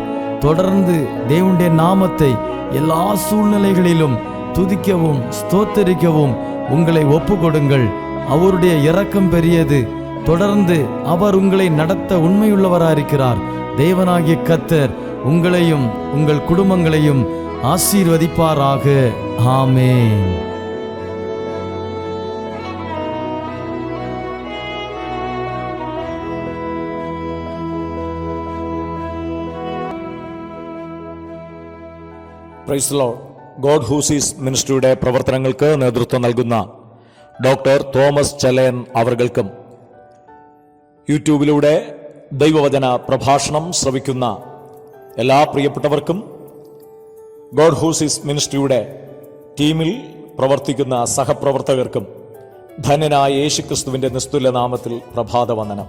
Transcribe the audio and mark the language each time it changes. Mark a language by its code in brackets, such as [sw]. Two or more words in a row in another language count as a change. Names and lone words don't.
[ta] தொடர்ந்து தேவனுடைய நாமத்தை எல்லா சூழ்நிலைகளிலும் துதிக்கவும் ஸ்தோத்தரிக்கவும் உங்களை ஒப்பு கொடுங்கள். அவருடைய இரக்கம் பெரியது. தொடர்ந்து அவர் உங்களை நடத்த உண்மையுள்ளவராயிருக்கிறார். தேவனாகிய கர்த்தர் உங்களையும் உங்கள் குடும்பங்களையும் ஆசீர்வதிப்பாராக. ஆமென். [en] Praise the Lord. [ml] ഗോഡ് ഹൂസീസ് മിനിസ്ട്രിയുടെ പ്രവർത്തനങ്ങൾക്ക് നേതൃത്വം നൽകുന്ന ഡോക്ടർ തോമസ് ചെലയൻ അവർകൾക്കും യൂട്യൂബിലൂടെ ദൈവവചന പ്രഭാഷണം ശ്രവിക്കുന്ന എല്ലാ പ്രിയപ്പെട്ടവർക്കും ഗോഡ് ഹൂസീസ് മിനിസ്ട്രിയുടെ ടീമിൽ പ്രവർത്തിക്കുന്ന സഹപ്രവർത്തകർക്കും ധന്യനായ യേശുക്രിസ്തുവിൻ്റെ നിസ്തുല്യ നാമത്തിൽ പ്രഭാതവന്ദനം.